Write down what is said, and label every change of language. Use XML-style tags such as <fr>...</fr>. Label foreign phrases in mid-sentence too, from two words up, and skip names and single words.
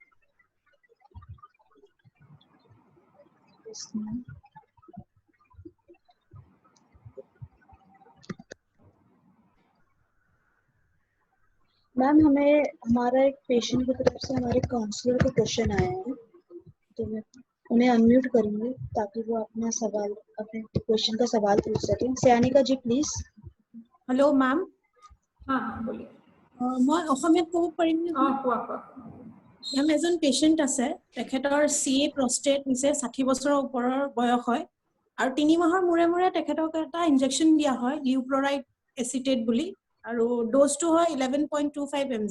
<hi>मैम, हमें हमारा एक पेशेंट की तरफ से हमारे काउंसलर के क्वेश्चन आए हैं, तो मैं उन्हें अनम्यूट करूंगी ताकि वो अपने क्वेश्चन का सवाल पूछ सकें। सयानिका जी प्लीज। हेलो मैम। हाँ, बोलिए।</hi> <as>मैं অসমীয়াত ক'ব পাৰিম নে? কোৱা। মেম, এজন পেশেন্ট আছে, তেখেতৰ CA প্ৰস্টেট নিচে 60 বছৰৰ ওপৰৰ বয়স হয়, আৰু 3 মাহৰ মূৰে মূৰে তেখেতক এটা ইনজেকশন দিয়া হয় লিউপ্ৰৰাইড এচিটেট বুলি, আৰু ডোজটো হয় 11.25 mg।</as>